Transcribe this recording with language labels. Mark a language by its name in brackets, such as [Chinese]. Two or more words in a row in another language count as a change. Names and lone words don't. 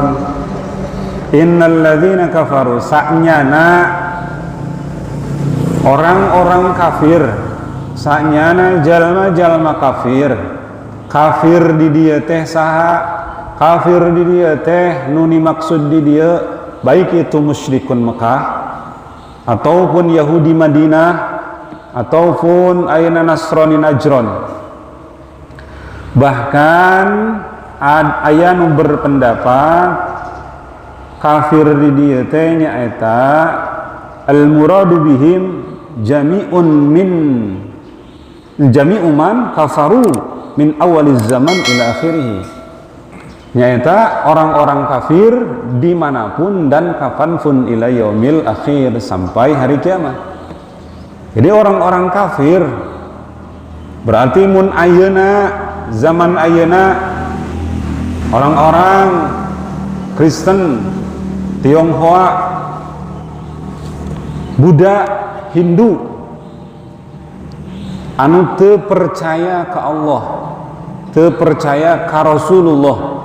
[Arabic] إن الذين كفروا, [Indonesian] sa'nyana orang-orang kafir, [Sundanese] sa'nyana jalma-jalma kafir. Kafir di dia teh saha? Kafir di dia teh nuni maksud di dia baik itu musyrikun Mekah ataupun Yahudi Madinah ataupun ayeuna Nasrani Najron. Bahkan aya nu berpendapat kafir di dia teh nyaeta [Arabic] المراد بهم جميع من كفر من أول الزمان إلى آخره, [Sundanese] nyaeta [Indonesian] orang-orang kafir dimanapun dan kapanpun [Arabic] إلى اليوم الآخر, [Indonesian] sampai hari kiamat. Jadi orang-orang kafir berarti [Sundanese] mun ayeuna, zaman ayeuna [Indonesian] orang-orang Kristen, [Sundanese] Tionghoa, Buddha, Hindu anu teu percaya ke Allah, teu percaya ka Rasulullah,